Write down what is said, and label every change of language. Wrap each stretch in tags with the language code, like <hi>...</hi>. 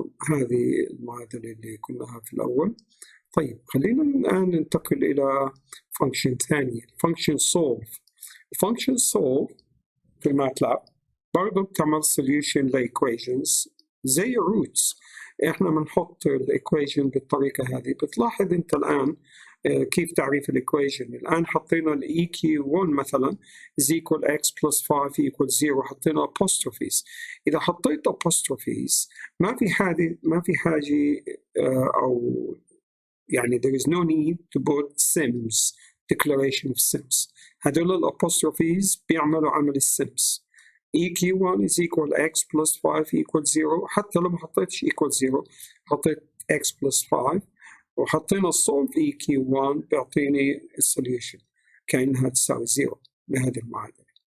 <ar>هذه المعادلة اللي قلناها في الأول. طيب خلينا الآن ننتقل إلى فانكشن ثانية، فانكشن solve. فانكشن solve في الماتلاب برضه بتعمل solution لإيكويشنز زي roots. إحنا بنحط الإيكويشن بالطريقة هذه. بتلاحظ أنت الآن كيف تعريف الإيكويشن. الآن حطينا ال</ar> <en>EQ1</en> <ar>مثلا</ar> <en>is equal x plus 5 equals 0،</en> <ar>حطينا</ar> <en>apostrophes.</en> <ar>إذا حطيت</ar> <en>apostrophes</en> <ar>ما في حاجة أو يعني</ar> <en>there is no need to put sims declaration of sims.</en> <ar>هذول الapostrophes بيعملوا عمل الsims.</ar> <en>EQ1 is equal x plus 5 equals 0.</en> <ar>حتى لو ما حطيتش equal 0 حطيت x plus 5 وحطينا solve EQ1 بيعطيني السوليوشن كأنها تساوي 0 بهذه المعادلة.</ar>